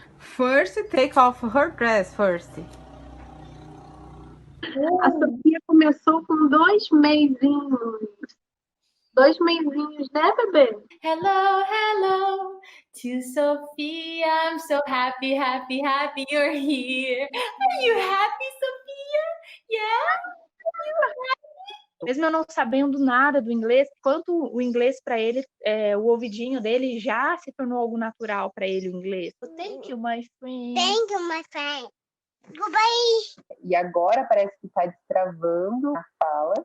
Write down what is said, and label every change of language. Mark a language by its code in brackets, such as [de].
[en] First, take off her dress first. [pt] A Sofia começou com 2 mesinhos. 2 mesinhos, né, bebê? [en] Hello, hello to Sophia. I'm so happy, happy, happy you're here. Are you happy, Sophia? Yeah? [pt] Mesmo eu não sabendo nada do inglês, quanto o inglês para ele, o ouvidinho dele já se tornou algo natural para ele, o inglês. [en] So, thank you, my friend. Thank you, my friend. Goodbye. [pt] E agora parece que está destravando a fala.